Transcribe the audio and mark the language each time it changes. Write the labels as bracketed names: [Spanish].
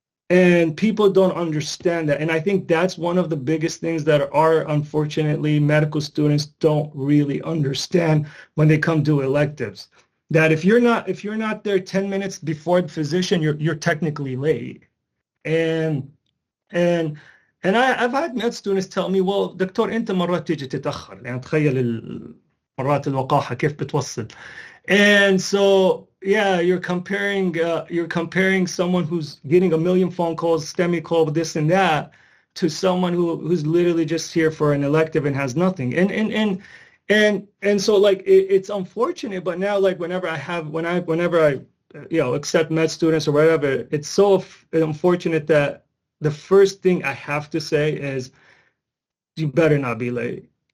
[English] And people don't understand that. And I think that's one of the biggest things that unfortunately, medical students don't really understand when they come to electives. That if you're not there 10 minutes before the physician, you're technically late. And I've had med students tell me, well, [Arabic] دكتور أنت مرات تيجي تتأخر، يعني تخيل مرات الوقاحة كيف بتوصل. [English] And so, yeah, you're comparing someone who's getting a million phone calls, STEMI call, this and that, to someone who's literally just here for an elective and has nothing. And so, like, it's unfortunate, but now, like, whenever I accept med students or whatever, it's so unfortunate that the first thing I have to say is, you better not be late.